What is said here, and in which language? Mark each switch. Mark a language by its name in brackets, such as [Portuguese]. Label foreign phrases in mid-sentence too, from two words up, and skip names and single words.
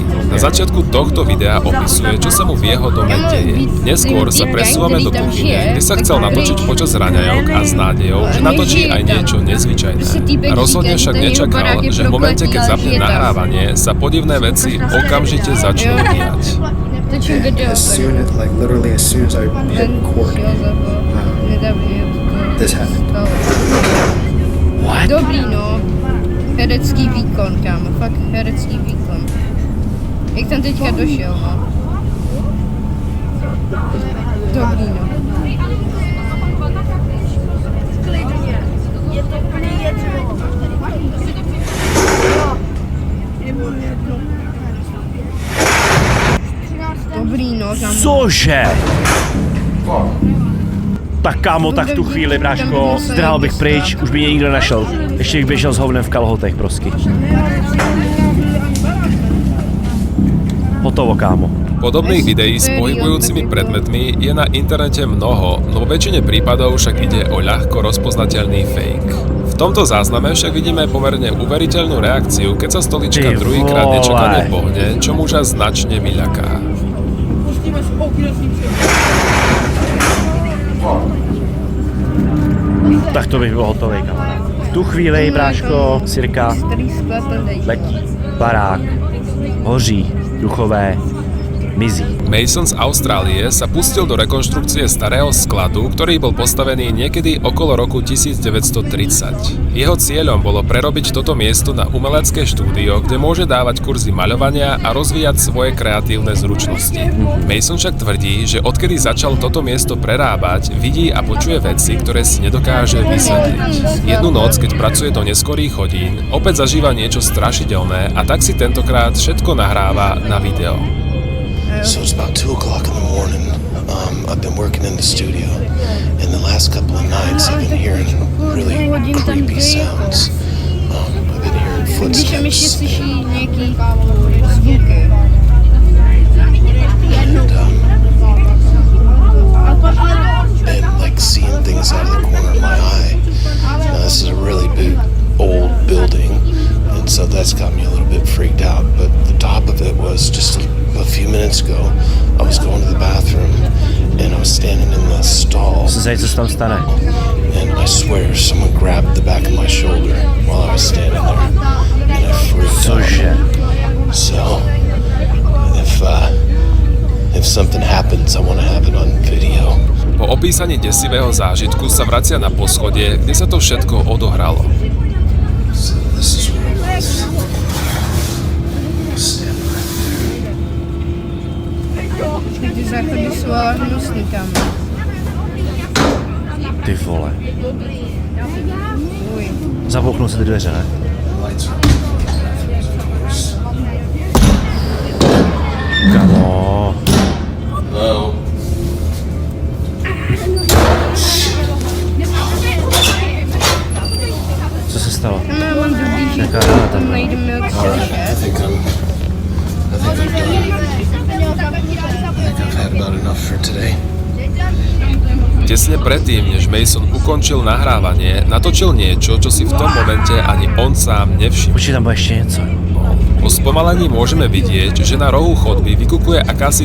[Slovak] Na začiatku tohto videa opisuje, čo sa mu v jeho dome deje. Neskôr sa presúvame do kuchyne, kde sa chcel natočiť počas raňajok a s nádejou, že natočí aj niečo nezvyčajné. Rozhodne však nečakal, že v momente, keď zapne nahrávanie, sa podivné veci okamžite začnú diať. [English] As soon as, like literally as soon as I hit record, this happened. What? [Czech] Dobrý, no. Herecký výkon, kámo. Fakt herecký výkon. Jak tam teďka došel, no. Dobrý, no. Dobrý, no. Cože? Tak kámo, tak v tu chvíli, bráško, zdrhal bych pryč, už by mě nikdo našel. Ještě bych běžel s hovnem v kalhotech, prosky. Hotovo, kámo. [Slovak] Podobných videí s pohybujúcimi predmetmi je na internete mnoho, no vo väčšine prípadov však ide o ľahko rozpoznateľný fake. V tomto zázname však vidíme pomerne uveriteľnú reakciu, keď sa stolička druhýkrát nečakane pohne, čo muža značne vyľaká. [Czech] Tak to bych byl hotový, kamarád. V tu chvíli, bráško, cirka, letí barák, hoří, duchové, mizí. [Slovak] Mason z Austrálie sa pustil do rekonštrukcie starého skladu, ktorý bol postavený niekedy okolo roku 1930. Jeho cieľom bolo prerobiť toto miesto na umelecké štúdio, kde môže dávať kurzy maľovania a rozvíjať svoje kreatívne zručnosti. Mason však tvrdí, že odkedy začal toto miesto prerábať, vidí a počuje veci, ktoré si nedokáže vysvetliť. Jednu noc, keď pracuje do neskorých hodín, opäť zažíva niečo strašidelné a tak si tentokrát všetko nahráva na video. [English] So it's about 2 o'clock in the morning. I've been working in the studio, and the last couple of nights I've been hearing really creepy sounds. I've been hearing footsteps and like seeing things out of the corner of my eye. Now this is a really big old building, and so that's got me a little bit freaked out. But the top of it was just a few minutes ago, I was going to the bathroom and I was standing in the stall. [Czech] Co se tam stane? [English] And I swear someone grabbed the back of my shoulder while I was standing there, and I freaked out. So if something happens, I want to have it on video. [Slovak] Po opísaní desivého zážitku sa vracia na poschodie, kde sa to všetko odohralo. [English] So this is where it was. [Czech] Ty záchody sú ale hnusný tam. Ty vole. Zapouknou se ty dveře, ne? Kamo. No. Co se stalo? Mám dobrý život, Jaká rána tam? nejdeme od [English] I think I'm I've had about enough for today. [Slovak] Tesne predtým, než Mason ukončil nahrávanie, natočil niečo, čo si v tom momente ani on sám nevšimol. [Czech] Počkej, tam bude ešte něco. [Slovak] Po spomalení môžeme vidieť, že na rohu chodby vykukuje akási